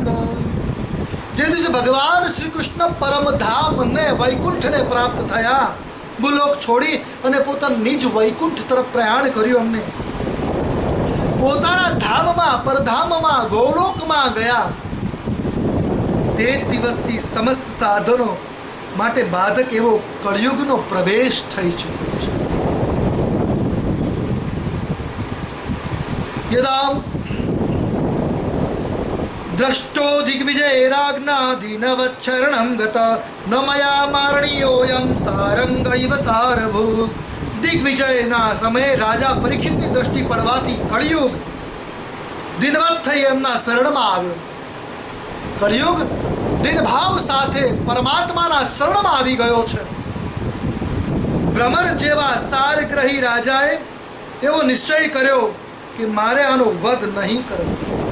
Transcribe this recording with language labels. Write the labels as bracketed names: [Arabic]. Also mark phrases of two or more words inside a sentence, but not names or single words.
[Gujarati] જે દિવસે ભગવાન શ્રી કૃષ્ણ પરમધામ ને વૈકુંઠને પ્રાપ્ત થયા, ભૂલોક છોડી અને પોતાના નિજ વૈકુંઠ તરફ પ્રયાણ કર્યું, અમને પોતાના ધામમાં પરધામમાં ગોલોકમાં ગયા, તે જ દિવસથી સમસ્ત સાધનો માટે બાધક એવો કળિયુગનો પ્રવેશ થઈ ચૂક્યો છે. [Sanskrit] यदा द्रष्टो दिग्विजय राज्ञाधीनवच्छरणं गता न मया मारणीयोऽयं सारंगैव सारभूत. [Gujarati] દિગ્વિજયના સમયે રાજા પરીક્ષિતની દ્રષ્ટિ પડવાથી કળિયુગ દિનવત થઈ એમના શરણમાં આવ્યો. કળિયુગ દિનભાવ સાથે પરમાત્માના શરણમાં આવી ગયો છે. ભ્રમર જેવા સારગ્રહી રાજાએ એવો નિશ્ચય કર્યો કે મારે આનો વધ નહીં કરવો જોઈએ.